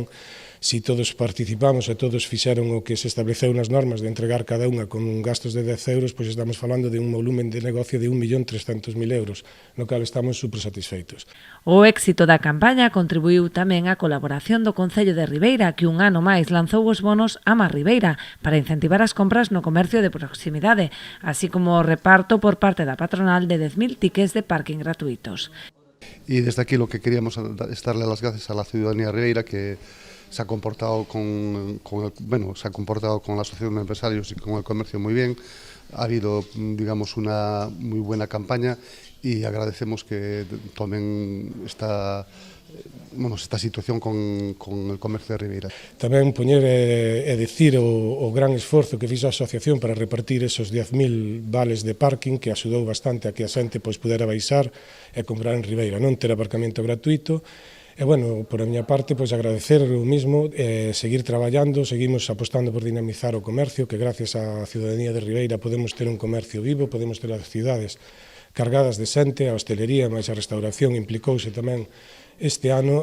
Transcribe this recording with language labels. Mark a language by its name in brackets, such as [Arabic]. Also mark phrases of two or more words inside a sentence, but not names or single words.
[Galician] Si todos participamos e todos fixeron o que se estableceu nas normas de entregar cada unha con gastos de 10 euros, pois estamos falando de un volumen de negocio de 1.300.000 euros, no cal estamos super satisfeitos. O éxito da campaña contribuiu tamén a colaboración do Concello de Ribeira, que un ano máis lanzou os bonos Ama Ribeira para incentivar as compras no comercio de proximidade, así como o reparto por parte da patronal de 10.000 tickets de parking gratuitos. [Spanish] Y desde aquí lo que queríamos es darle las gracias a la ciudadanía ribeira que se ha comportado con la asociación de empresarios y con el comercio muy bien. Ha habido, digamos, una muy buena campaña y agradecemos que tomen esta situación con el comercio de Ribeira. [Galician] Tamén poñer e dicir o gran esforzo que fixo a asociación para repartir esos 10.000 vales de parking, que axudou bastante a que a xente pudera baixar e comprar en Ribeira, non ter aparcamento gratuito. E, bueno, por a miña parte, pois agradecer o mismo, seguir traballando, seguimos apostando por dinamizar o comercio, que gracias á ciudadanía de Ribeira podemos ter un comercio vivo, podemos ter as cidades cargadas de xente, a hostelería, máis a restauración implicouse tamén este ano.